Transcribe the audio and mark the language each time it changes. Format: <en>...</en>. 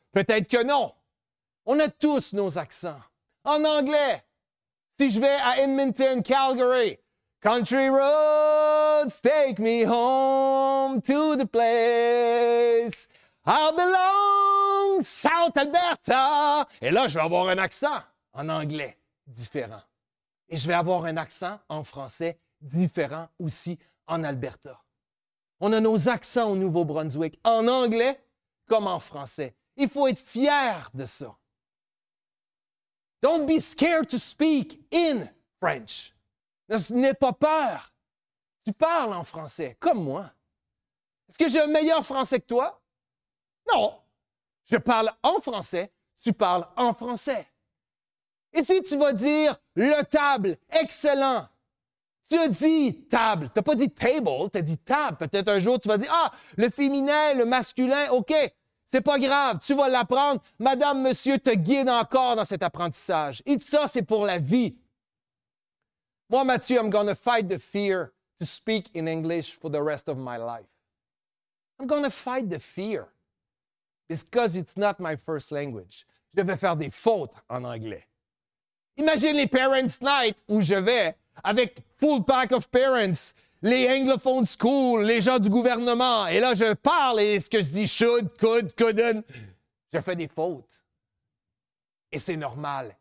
<fr>Peut-être que non. On a tous nos accents. En anglais, si je vais à Edmonton, Calgary,</fr> <en>Country roads take me home to the place I belong, South Alberta.</en> <fr>Et là, je vais avoir un accent en anglais différent. Et je vais avoir un accent en français différent aussi en Alberta. On a nos accents au Nouveau-Brunswick, en anglais comme en français. Il faut être fier de ça.</fr> <en>Don't be scared to speak in French.</en> <fr>N'aie pas peur. Tu parles en français, comme moi. Est-ce que j'ai un meilleur français que toi? Non. Je parle en français, tu parles en français. Et si tu vas dire le table, excellent. Tu as dit table, tu n'as pas dit table, tu as dit table. Peut-être un jour tu vas dire, ah, le féminin, le masculin, OK, c'est pas grave, tu vas l'apprendre. Madame, monsieur te guide encore dans cet apprentissage. Et ça, c'est pour la vie.</fr> <en>Moi, Mathieu, I'm going to fight the fear to speak in English for the rest of my life. I'm going to fight the fear because it's not my first language.</en> <fr>Je vais faire des fautes en anglais. Imagine les Parents' Night où je vais avec</fr> <en>full pack of parents,</en> <fr>les anglophone school, les gens du gouvernement. Et là, je parle et ce que je dis</fr> <en>should, could, couldn't.</en> <fr>Je fais des fautes. Et c'est normal.</fr>